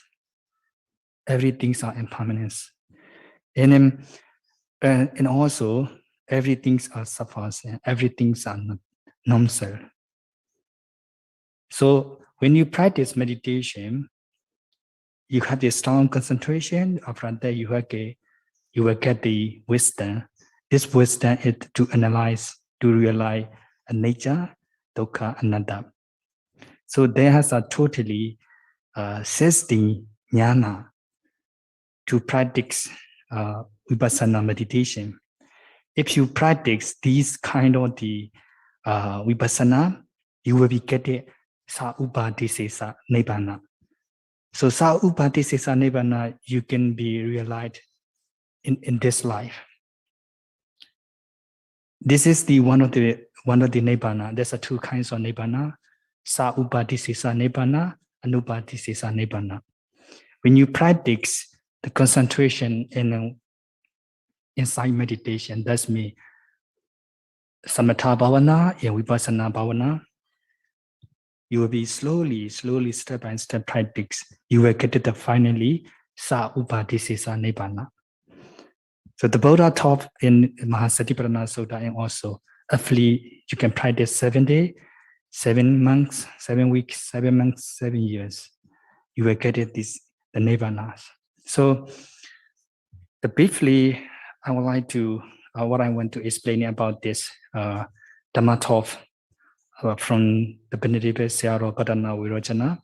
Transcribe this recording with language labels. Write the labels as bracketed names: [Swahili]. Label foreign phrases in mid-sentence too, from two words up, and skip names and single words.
[English] Everything's are impermanence. And also everything's are suffers and everything's are non-self. So when you practice meditation, you have a strong concentration. After that, you will get the wisdom. This wisdom is to analyze, to realize a nature, [Pali] dukkha, anatta. [English] So there has a totally 16 jnana to practice vipassana meditation. If you practice these kind of the vipassana, you will be getting [Pali] sa-upadisesa nibbana. So sa-upadisesa nibbana, [English] you can be realized in this life. This is the one of the nibbana. There's a two kinds of nibbana: [Pali] sa-upadisesa nibbana, anupadisesa nibbana. [English] When you practice the concentration in inside meditation, that's me. [Pali] Samatha bhavana and vipassana bhavana, [English] you will be slowly, step by step practice. You will get to the finally [Pali] sa-upadisesa nibbana. [English] So the Buddha taught in Mahasatipatthana Sutta, and also roughly you can practice 7 days, 7 months, 7 weeks, 7 months, 7 years. You will get it the nibbana. So briefly, I would like to what I want to explain about this Dhamma talk from the Benedict Sayadaw U Wirosana.